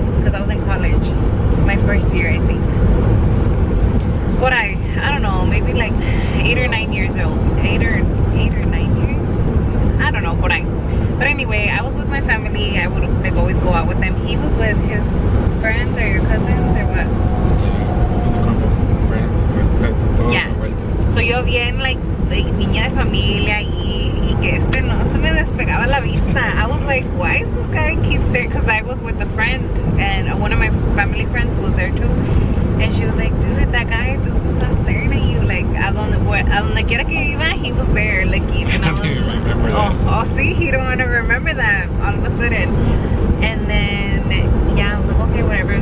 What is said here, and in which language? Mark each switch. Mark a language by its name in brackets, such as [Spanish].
[English] Because I was in college. My first year, I think. But I don't know, maybe like 8 or 9 years old. 8 or 9 years? I don't know, but anyway, I was with my family. I would like always go out with them. He was with his friends or your cousins or what? Yeah, it was a group of friends with cousins. [Spanish] Todos [English] Yeah. [Spanish] So yo bien like niña de familia y que no se me despegaba la vista. [English] I was like, why is this guy keep staring? Because I was with a friend and one of my family friends was there too. And she was like, dude, that guy just stop staring at you. Like, [Spanish] a donde quiera que iba, [English] he was there. Like, and I was don't even remember that. Oh, see, he don't want to remember that all of a sudden. And then, yeah, I was like, okay, whatever.